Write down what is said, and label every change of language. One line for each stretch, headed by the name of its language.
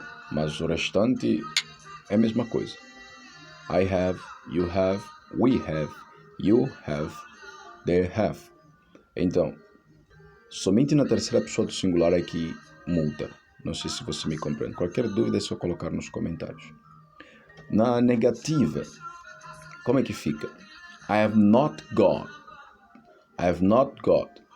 Portuguese: Mas o restante é a mesma coisa.
English: I have, you have, we have, you have, they have.
Portuguese: Então, somente na terceira pessoa do singular é que muda. Não sei se você me compreende. Qualquer dúvida é só colocar nos comentários. Na negativa, como é que fica?
English: I have not got. I have not got.